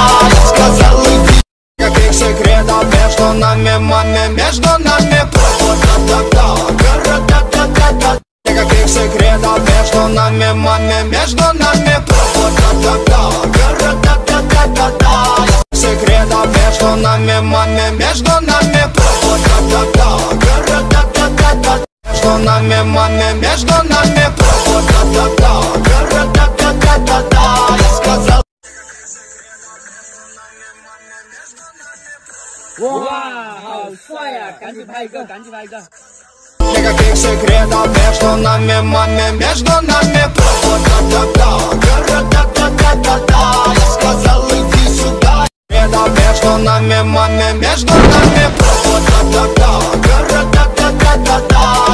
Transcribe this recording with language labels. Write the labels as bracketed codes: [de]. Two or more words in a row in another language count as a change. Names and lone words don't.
[ru] Я сказал иди. Никаких секретов между нами, маме, между нами просто да-да-да-да-да-да-да. Никаких секретов между нами, маме, между нами просто да-да-да-да-да-да-да. Секретов между нами, маме, между нами просто да-да-да-да-да-да-да. Между нами, маме, между нами просто да-да-да-да-да-да-да-да. Я сказал. Вау, [zh] 帅呀！赶紧拍一个，赶紧拍一个。 [ru] Никаких секретов между нами, маме, между нами просто да-да-да-да-да-да-да-да. Я сказал иди сюда. Секретов между нами, маме, между нами просто да-да-да-да-да-да-да-да.